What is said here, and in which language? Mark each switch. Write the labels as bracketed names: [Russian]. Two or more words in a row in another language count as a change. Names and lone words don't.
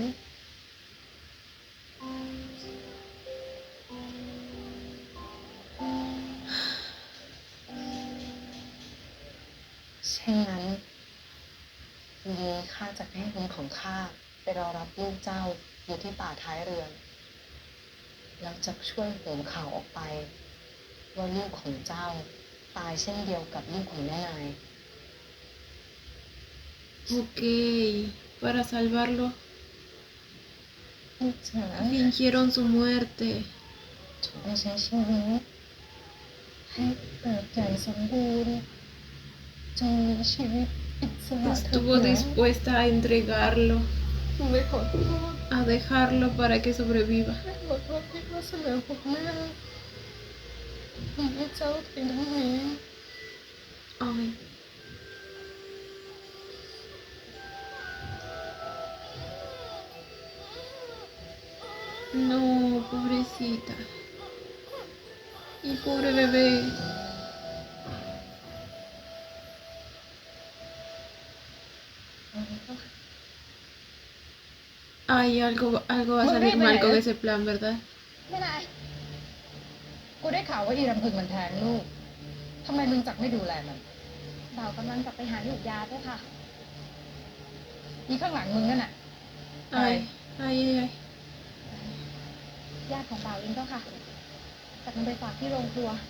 [Thai] เช่นนั้นนี้ข้าจะให้คนของข้าไปรอรับลูกเจ้าอยู่ที่ป่าท้ายเรือนแล้วจะช่วยโหมข่าวออกไปว่าลูกของเจ้าตายเช่นเดียวกับลูกของแม่นาย [Spanish] Ok, para salvarlo [Thai] ลูกจ๋า [Spanish] fingieron su muerte. [Thai] จงไปใช้ชีวิตให้เติบใหญ่สมบูรณ์จงมีชีวิตอิสระเถิด [Spanish] Estuvo dispuesta a entregarlo, [Thai] ไม่ขอโทษ [Spanish] a dejarlo para que sobreviva. [Thai] ไม่ขอโทษที่ว่าเสนอผมแม่ให้เจ้าเป็นทั้งนี้ [Spanish] Ay. No, pobrecita. Y pobre bebé. Ay, algo va a salir mal con ese plan, ¿verdad? [Thai] ไม่นายกูได้ข่าวว่าอีรำพึงมันแทงลูกทำไมมึงจักไม่ดูแลมัน บ่าวกำลังจะไปหาหยุดยาด้วยค่ะ อีข้างหลังมึงนั่นน่ะ [Spanish] Ay, ay, ay, ay. [Thai] ญาติของบ่าวเองเจ้าค่ะจัดมันไปฝากที่โรงครัว